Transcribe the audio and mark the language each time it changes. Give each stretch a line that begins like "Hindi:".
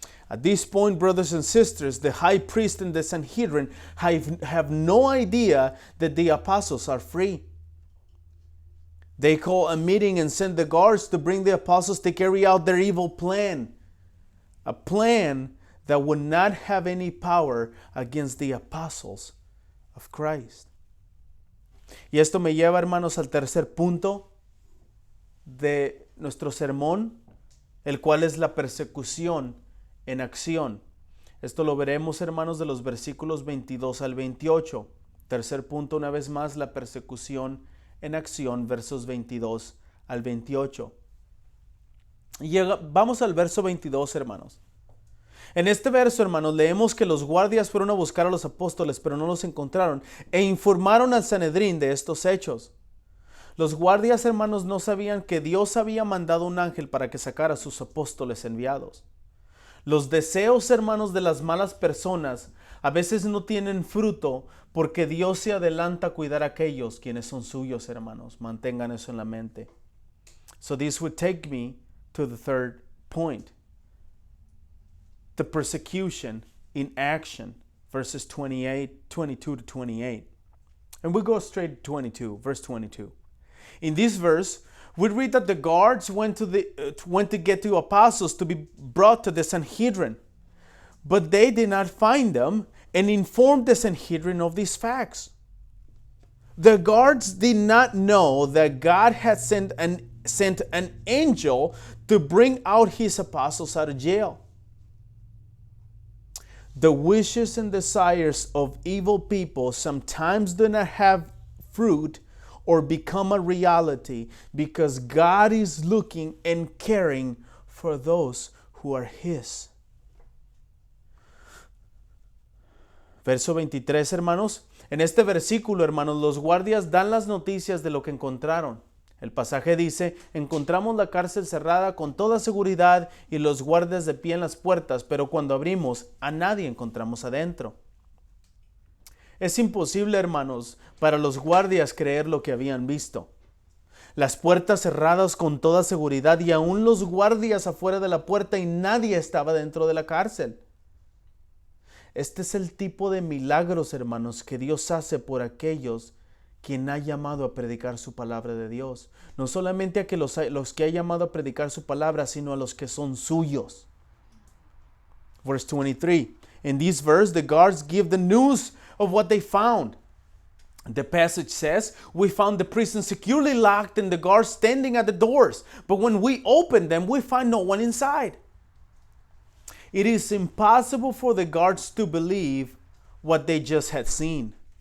English: At this point, brothers and sisters, the high priest and the Sanhedrin have no idea that the apostles are free. They call a meeting and send the guards to bring the apostles to carry out their evil plan. A plan that would not have any power against the apostles of Christ.
Spanish: Y esto me lleva, hermanos, al tercer punto de nuestro sermón, el cual es la persecución en acción. Esto lo veremos, hermanos, de los versículos 22 al 28. Tercer punto, una vez más, la persecución en acción, versos 22 al 28. Vamos al verso 22, hermanos. En este verso, hermanos, leemos que los guardias fueron a buscar a los apóstoles, pero no los encontraron, e informaron al Sanedrín de estos hechos. Los guardias, hermanos, no sabían que Dios había mandado un ángel para que sacara a sus apóstoles enviados. Los deseos, hermanos, de las malas personas a veces no tienen fruto porque Dios se adelanta a cuidar a aquellos quienes son suyos, hermanos. Mantengan eso en la mente.
English: So this would take me to the third point. The persecution in action, verses 22 to 28. And we go straight to 22, verse 22. In this verse, we read that the guards went to get the apostles to be brought to the Sanhedrin, but they did not find them and informed the Sanhedrin of these facts. The guards did not know that God had sent an angel to bring out his apostles out of jail. The wishes and desires of evil people sometimes do not have fruit or become a reality because God is looking and caring for those who are His.
Spanish: Verso 23, hermanos. En este versículo, hermanos, los guardias dan las noticias de lo que encontraron. El pasaje dice, encontramos la cárcel cerrada con toda seguridad y los guardias de pie en las puertas, pero cuando abrimos, a nadie encontramos adentro. Es imposible, hermanos, para los guardias creer lo que habían visto. Las puertas cerradas con toda seguridad y aún los guardias afuera de la puerta y nadie estaba dentro de la cárcel. Este es el tipo de milagros, hermanos, que Dios hace por aquellos quien ha llamado a predicar su palabra de Dios. No solamente a que los que ha llamado a predicar su palabra, sino a los que son suyos.
English: Verse 23. In this verse, the guards give the news of what they found. The passage says, we found the prison securely locked and the guards standing at the doors. But when we open them, we find no one inside. It is impossible for the guards to believe what they just had seen.